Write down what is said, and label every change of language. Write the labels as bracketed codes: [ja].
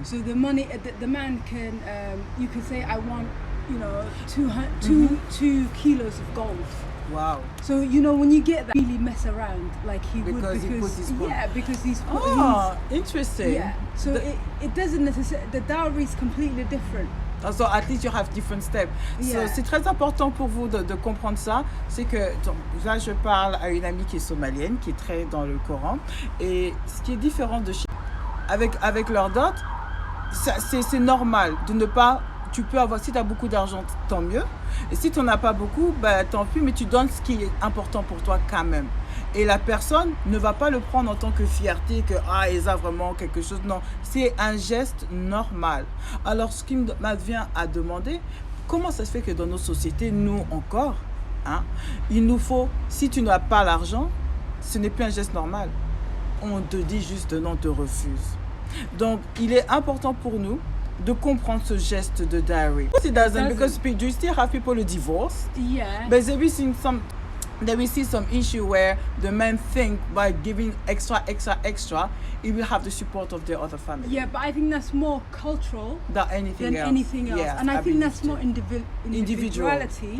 [en] So the money, the man can, you can say, I want, 2 kilos of gold. Wow. So when you get that, really mess around like he would, because he's put interesting. Yeah. So it doesn't necessarily, the dowry is completely different. So at least you have different steps. Yeah. [fr] So, c'est très important pour vous de comprendre ça. C'est que donc, là je parle à une amie qui est somalienne, qui est très dans le Coran, et ce qui est différent de chez avec leur dot, c'est normal de ne pas. Tu peux avoir, si tu as beaucoup d'argent, tant mieux. Et si tu n'en as pas beaucoup, tant pis, mais tu donnes ce qui est important pour toi quand même. Et la personne ne va pas le prendre en tant que fierté, que ils ont vraiment quelque chose. Non, c'est un geste normal. Alors, ce qui m'advient à demander, comment ça se fait que dans nos sociétés, nous encore, il nous faut, si tu n'as pas l'argent, ce n'est plus un geste normal. On te dit juste non, on te refuse. Donc, il est important pour nous de comprendre ce geste de dowry. [en] It doesn't, because do you still have people who divorce? Yeah. But there we see some issue where the men think by giving extra, he will have the support of the other family. Yeah, but I think that's more cultural than anything else. Yeah, and I think that's more individuality.